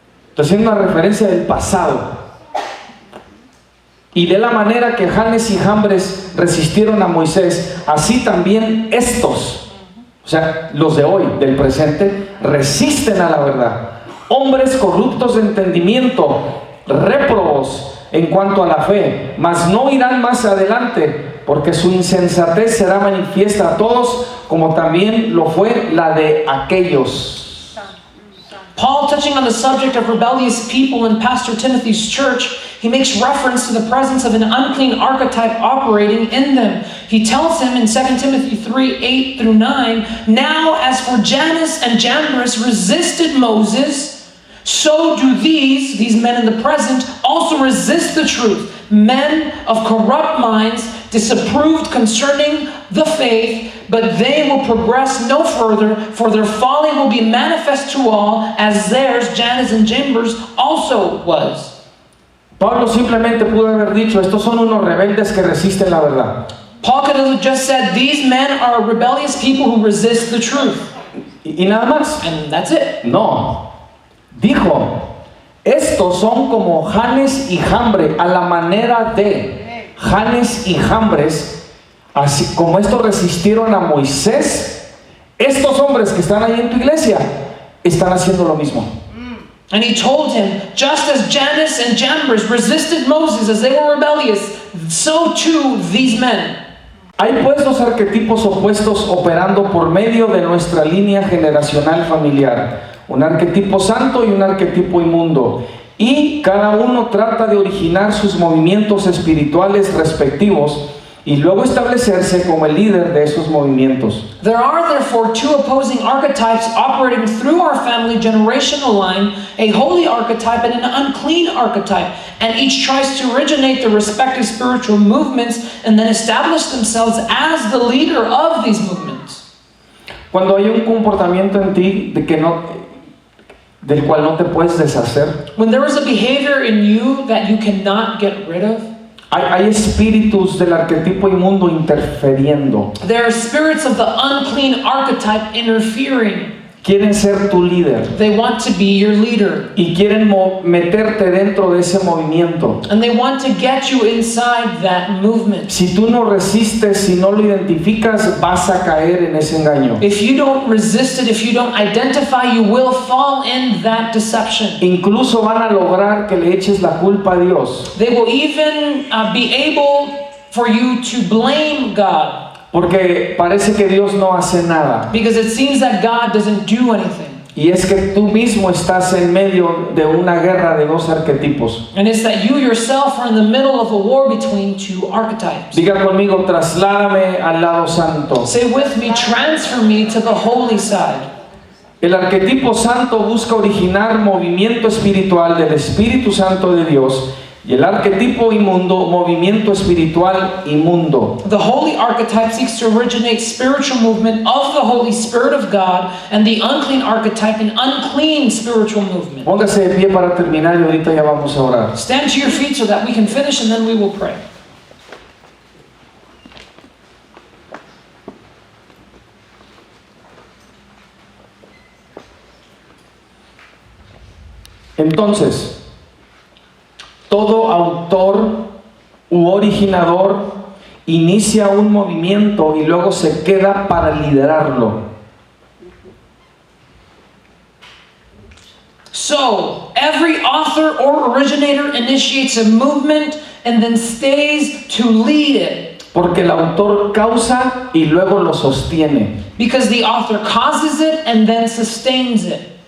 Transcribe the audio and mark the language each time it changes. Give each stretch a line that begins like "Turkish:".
Spanish: Entonces, haciendo una referencia del pasado. Y de la manera que Janes y Jambres resistieron a Moisés, así también estos, o sea, los de hoy, del presente, resisten a la verdad. Hombres corruptos de entendimiento, réprobos en cuanto a la fe, mas no irán más adelante, porque su insensatez será manifiesta a todos, como también lo fue la de aquellos.
English: Paul, touching on the subject of rebellious people in Pastor Timothy's church, he makes reference to the presence of an unclean archetype operating in them. He tells him in 2 Timothy 3, 8 through 9, now as for Jannes and Jambres resisted Moses, so do these men in the present, also resist the truth. men of corrupt minds, disapproved concerning the faith, but they will progress no further, for their folly will be manifest to all, as theirs, Jannes and Jambres, also was.
Spanish: Pablo simplemente pudo haber dicho, estos son unos rebeldes que resisten la verdad.
English: Paul could have just said, these men are rebellious people who resist the truth.
Spanish: Y nada más.
English: And that's it.
Spanish: No. Dijo, estos son como Jannes y Jambres, a la manera de Jannes y Jambres, así como estos resistieron a Moisés, estos hombres que están ahí en tu iglesia están haciendo lo mismo.
English: And he told him, just as Jannes and Jambres resisted Moses as they were rebellious, so too these men.
Spanish: Hay pues dos arquetipos opuestos operando por medio de nuestra línea generacional familiar, un arquetipo santo y un arquetipo inmundo, y cada uno trata de originar sus movimientos espirituales respectivos y luego establecerse como el líder de esos movimientos.
English: There are therefore two opposing archetypes operating through our family generational line, a holy archetype and an unclean archetype, and each tries to originate the respective spiritual movements and then establish themselves as the leader of these movements.
Spanish: Cuando hay un comportamiento en ti del cual no te puedes deshacer,
English: When there is a behavior in you that you cannot get rid of,
Spanish: hay espíritus del arquetipo inmundo interfiriendo.
English: there are spirits of the unclean archetype interfering.
Spanish: Quieren ser tu líder
English: They want to be your leader.
Spanish: y quieren meterte dentro de ese movimiento.
English: And they want to get you inside that movement.
Spanish: Si tú no resistes, si no lo identificas, vas a caer en ese engaño.
English: If you don't resist it, if you don't identify, you will fall in that deception.
Spanish: Incluso van a lograr que le eches la culpa a Dios,
English: They will even be able for you to blame God,
Spanish: porque parece que Dios no hace nada.
English: because it seems that God doesn't do anything.
Spanish: Y es que tú mismo estás en medio de una guerra de dos arquetipos.
English: And it's that you yourself are in the middle of a war between two archetypes.
Spanish: Diga conmigo, trasládame al lado santo.
English: Say with me, transfer me to the holy side.
Spanish: El arquetipo santo busca originar movimiento espiritual del Espíritu Santo de Dios, y el arquetipo inmundo, movimiento espiritual inmundo.
English: The holy archetype seeks to originate spiritual movement of the Holy Spirit of God, and the unclean archetype an unclean spiritual movement.
Spanish: Póngase de pie para terminar y ahorita ya vamos a orar.
English: Stand to your feet so that we can finish and then we will pray.
Spanish: Entonces, todo autor u originador inicia un movimiento y luego se queda para liderarlo.
English: So, every author or originator initiates a movement and then stays to lead it.
Spanish: Porque el autor causa y luego lo sostiene.
English: Because the author causes it and then sustains it.